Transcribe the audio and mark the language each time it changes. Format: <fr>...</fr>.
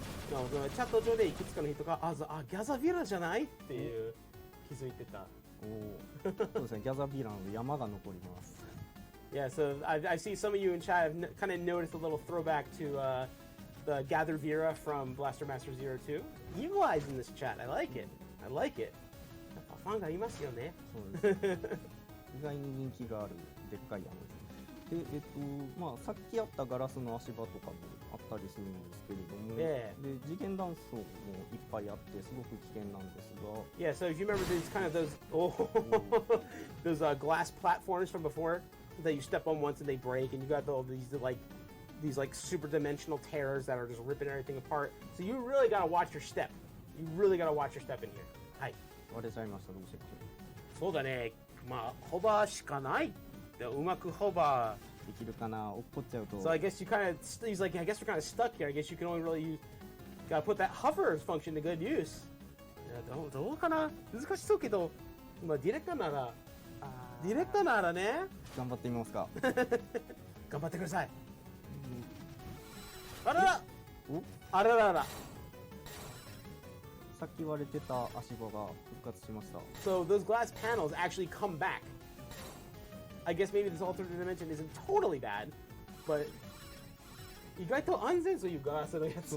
<ja>チャット上でいくつかの人がギャザビラじゃないっていう気づいてた。そうですね、ギャザビラの山が残ります。</ja> <en>Yeah, so I see some of you in chat have kind of noticed a little throwback to the Gather Vera from Blaster Master Zero 2. Evil Eyes in this chat. I like it. I like it.</en> <ja>やっぱファンがいますよね。そうです。意外に人気があるでっかい山です。で、まあさっきあったガラスの足場とかもあったりするんですけれども、で次元断層もいっぱいあってすごく危険なんですが。</ja> <en>Yeah, so if you remember these kind of those glass platforms from before. That you step on once and they break, and you got all these super dimensional tears that are just ripping everything apart. So you really gotta watch your step. You really gotta watch your step in here.</en> <ja>はい。割れちゃいました。どうしてそうだね。まあホバーしかない。うまくホバーできるかな。落っこっちゃうと。</ja> <en>So I guess you kind of he's like I guess we're kind of stuck here. I guess you can only really use gotta put that hover function to good use.</en> <ja>どうかな。難しそうけど、まあディレクターならね。頑張ってみますか。頑張ってください。あらら。あららら。さっき言われてた足場が復活しました。</ja> <en>So those glass panels actually come back. I guess maybe this alternate dimension isn't totally bad, but</en> <ja>意外と安全そういうガラスのやつ。</ja>